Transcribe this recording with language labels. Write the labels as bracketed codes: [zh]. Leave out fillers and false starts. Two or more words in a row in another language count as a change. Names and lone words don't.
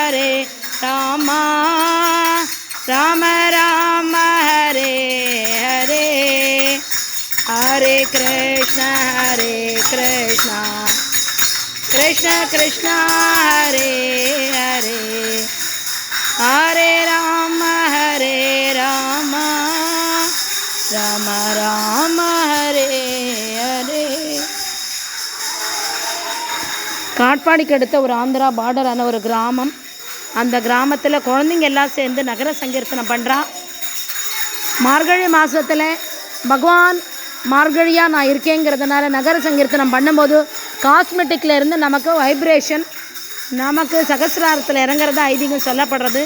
[sa] हरे राम राम राम हरे हरे हरे कृष्ण कृष्ण कृष्ण हरे हरे हरे राम राम राम हरे हरे. [ta] காட்பாடிக்கு அடுத்த ஒரு ஆந்திரா பார்டரான ஒரு கிராமம். அந்த கிராமத்தில் குழந்தைங்க எல்லாம் சேர்ந்து நகர சங்கீர்த்தனம் பண்ணுறா. மார்கழி மாதத்தில் பகவான் மார்கழியாக நான் இருக்கேங்கிறதுனால நகர சங்கீர்த்தனம் பண்ணும்போது காஸ்மெட்டிக்கில் இருந்து நமக்கு வைப்ரேஷன் நமக்கு சகசிராரத்தில் இறங்குறதா ஐதீகம் சொல்லப்படுறது.